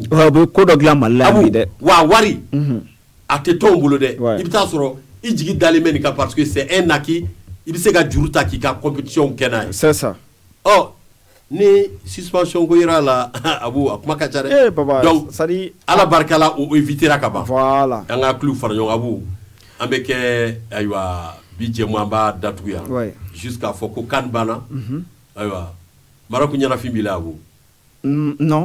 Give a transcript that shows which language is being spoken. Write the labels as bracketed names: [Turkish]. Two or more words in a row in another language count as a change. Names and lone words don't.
[Bambara] ko dɔ dilan Mali la bi dɛ wa wari a tɛ tɔn bolo dɛ i bɛ taa sɔrɔ i jigi dalen bɛ nin kan [French] parce que c'est un acquis [Bambara] i bɛ se ka juru ta k'i ka compétition kɛ n'a ye [French] c'est ça [Bambara] ni suspension ko yera la Abu a kuma ka ca dɛ donc ala barika la o évitera ka ban voilà an ka club fara ɲɔgɔn Abu an bɛ kɛ ayiwa bi jɛmu an b'a datugu yan jusqu'à fɔ ko CAN banna ayiwa Maroc ɲɛnafin b'i la Abu